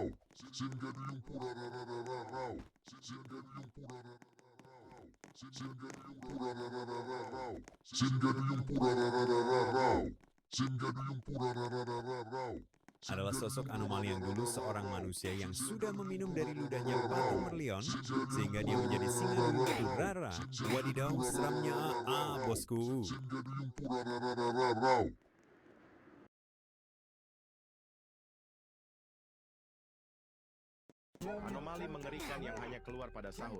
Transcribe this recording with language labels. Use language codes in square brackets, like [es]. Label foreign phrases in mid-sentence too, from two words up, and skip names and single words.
[id] Singanu yung purarararararaw. Singanu yung purarararararaw. Singanu yung purarararararaw. Singanu yung purarararararaw. Singanu yung purarararararaw. Adalah sosok anomali yang dulu seorang manusia yang sudah meminum dari ludahnya batu merlion sehingga dia menjadi singa Rara. Wadidaw, seramnya bosku. Singanu yung purarararararaw. Anomali mengerikan yang hanya keluar pada sahur.